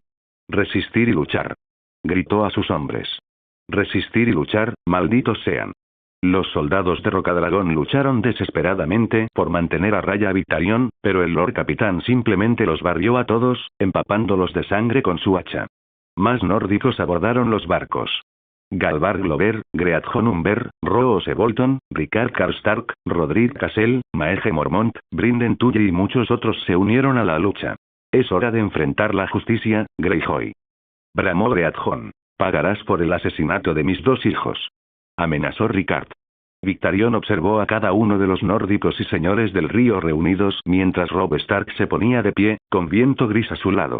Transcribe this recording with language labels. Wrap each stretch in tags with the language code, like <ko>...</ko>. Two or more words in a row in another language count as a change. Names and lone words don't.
<es>«Resistir y luchar», gritó a sus hombres. «Resistir y luchar, malditos sean». Los soldados de Rocadragón lucharon desesperadamente por mantener a raya a Victarion, pero el Lord Capitán simplemente los barrió a todos, empapándolos de sangre con su hacha. Más nórdicos abordaron los barcos. Galvar Glover, Great Honumber, Roose Bolton, Ricard Karstark, Roderick Cassell, Maege Mormont, Brinden Tully y muchos otros se unieron a la lucha. Es hora de enfrentar la justicia, Greyjoy. Bramó Greathorn. Pagarás por el asesinato de mis 2 hijos. Amenazó Ricard. Victarion observó a cada uno de los nórdicos y señores del río reunidos mientras Robb Stark se ponía de pie, con viento gris a su lado.</es>